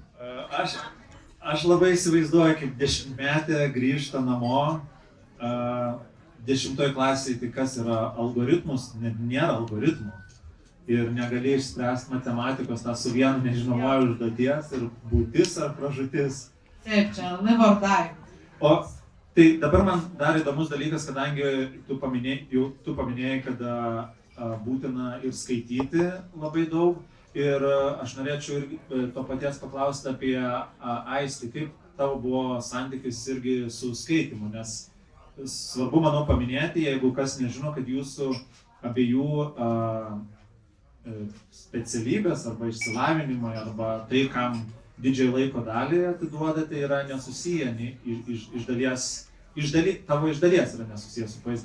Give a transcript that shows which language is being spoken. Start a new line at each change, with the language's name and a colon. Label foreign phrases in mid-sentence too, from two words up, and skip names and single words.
Lithuanian: Aš labai įsivaizduoju, kaip 10-metė grįžta namo, 10 klasėje, tai kas yra algoritmus, net nėra algoritmų. Ir negali išspręsti matematikos tą su vienu nežinomuoju užduoties ir būtis ar pražūtis. Taip, čia
English: live or die.
Lithuanian: O tai dabar man dar įdomus dalykas, kadangi tu paminėjai, kad būtina ir skaityti labai daug. Ir aš norėčiau ir to paties paklausti apie Aistį, kaip tavo buvo santykis irgi su skaitimu, nes svarbu, manau, paminėti, jeigu kas nežino, kad jūsų abiejų specialybės arba išsilavinimai arba tai, kam didžiąją laiko dalį atiduodate, yra nesusiję, tavo iš dalies yra nesusijęs su poezija.